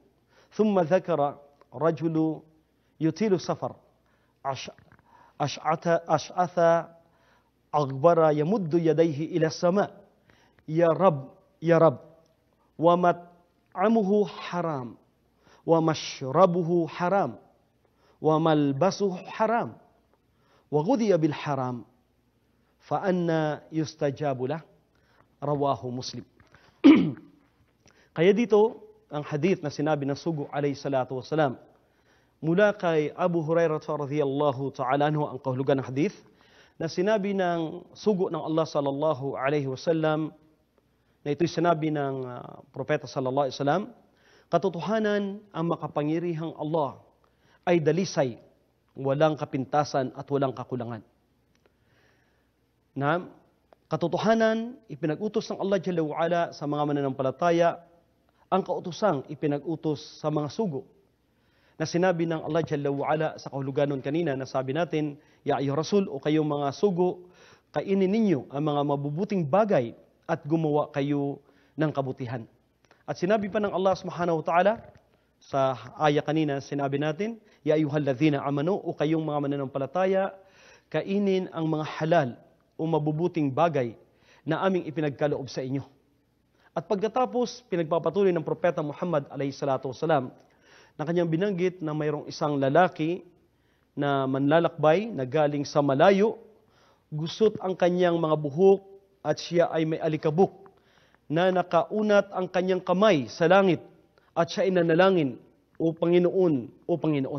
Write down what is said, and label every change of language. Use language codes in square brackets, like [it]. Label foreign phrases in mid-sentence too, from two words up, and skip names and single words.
[ar] ثم ذكر الرجل يطيل السفر أشعث أغبر يمد يديه إلى السماء يا رب ومطعمه حرام ومشربه حرام وملبسه حرام وغذي بالحرام فأنى يستجاب له رواه مسلم. [tl] Kaya dito ang hadith na sinabi ng sugo [ar] عليه الصلاة والسلام [tl] mula kay Abu Hurairah [ar] رضي الله تعالى عنه, [tl] ang kahulugan ng hadith na sinabi ng sugo ng Allah [ar] صلى الله عليه وسلم, [tl] na na ito'y sinabi ng Propeta [ar] صلى الله عليه وسلم, [tl] katotohanan ang makapangyarihang Allah ay dalisay, walang kapintasan at walang kakulangan. Na katotohanan, ipinag-utos ng Allah [ar] جل وعلا [tl] sa mga mananampalataya, ang kautusang ipinag-utos sa mga sugo. Na sinabi ng Allah [ar] جل وعلا [tl] sa kahuluganon kanina, na sabi natin, [ar] يا أيها الرسل, [tl] o kayong mga sugo, kainin ninyo ang mga mabubuting bagay at gumawa kayo ng kabutihan. At sinabi pa ng Allah [ar] سبحانه وتعالى, [tl] sa aya kanina, sinabi natin, [ar] يا أيها الذين آمنوا, [tl] o kayong mga mananampalataya, kainin ang mga halal o mabubuting bagay na aming ipinagkaloob sa inyo. At pagkatapos, pinagpapatuloy ng Propeta Muhammad [ar] عليه الصلاة والسلام, [tl] na kanyang binanggit na mayroong isang lalaki na manlalakbay na galing sa malayo, gusot ang kanyang mga buhok at siya ay may alikabok na nakaunat ang kanyang kamay sa langit at siya ay nanalangin, O Panginoon.